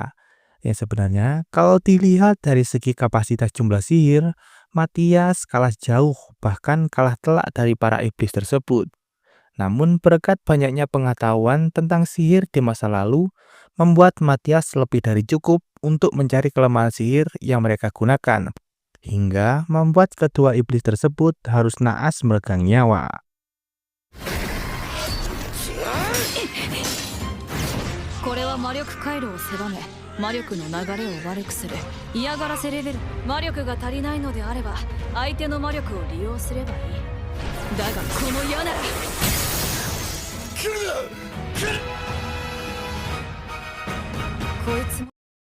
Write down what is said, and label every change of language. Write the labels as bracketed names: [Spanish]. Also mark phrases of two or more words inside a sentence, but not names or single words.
[Indonesian] Yang sebenarnya, kalau dilihat dari segi kapasitas jumlah sihir, Matias kalah jauh, bahkan kalah telak dari para iblis tersebut. Namun berkat banyaknya pengetahuan tentang sihir di masa lalu, membuat Matias lebih dari cukup untuk mencari kelemahan sihir yang mereka gunakan, hingga membuat kedua iblis tersebut harus naas meregang nyawa. [Japanese] これは魔力回路を狭め魔力の流れを悪くする嫌がらせレベル。魔力が足りないのであれば相手の魔力を利用すればいい。だがこの矢ならこいつも